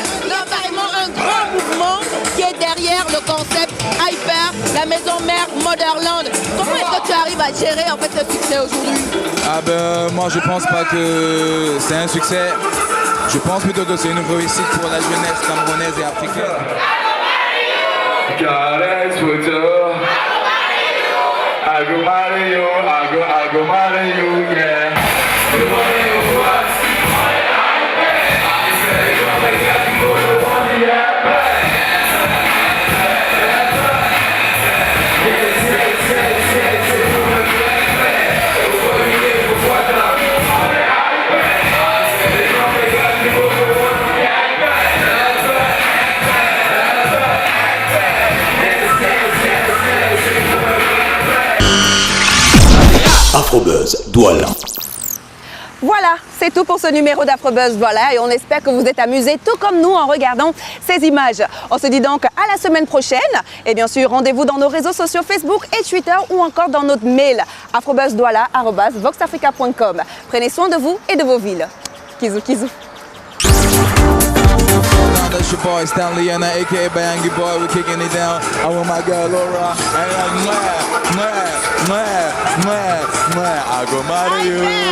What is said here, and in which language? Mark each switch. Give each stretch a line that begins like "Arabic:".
French: Non, carrément un grand mouvement qui est derrière le concept Hyper, la maison mère Motherland. Comment est-ce que tu arrives à gérer en fait ce succès aujourd'hui? Ah ben moi je pense pas que c'est un succès, je pense plutôt que c'est une réussite pour la jeunesse camerounaise et africaine. Caresse photo.
English: I go marry you, I go marry you, yeah.
French: Afrobuzz Douala. Voilà, c'est tout pour ce numéro d'Afrobuzz Douala et on espère que vous êtes amusés tout comme nous en regardant ces images. On se dit donc à la semaine prochaine et bien sûr rendez-vous dans nos réseaux sociaux Facebook et Twitter ou encore dans notre mail afrobuzzdouala@voxafrica.com. Prenez soin de vous et de vos villes. Kizou, kizou.
English: That's your boy Stanley and aka Bayangi Boy, we're kicking it down. I want my girl Laura, and I go marry you.